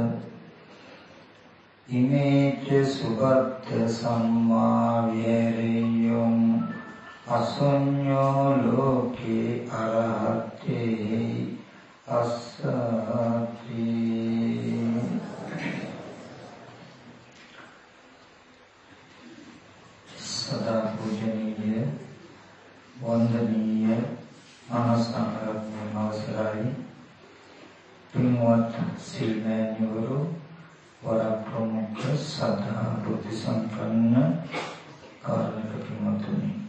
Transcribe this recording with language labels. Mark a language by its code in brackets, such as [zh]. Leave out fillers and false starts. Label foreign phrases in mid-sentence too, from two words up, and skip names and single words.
[pi] ඉමේච සුබත්ත සම්මා විහෙරියං අසඤ්ඤෝ ලෝකේ අරහතේ අස්සති [si] සදා පූජනීය වන්දනීය අනසංගරත්න අවසරයි පින්වත් සිල්මෑණිවරු වරප්‍රමුඛ සදා බුද්ධ සම්පන්න කාරුණික පින්වත්නි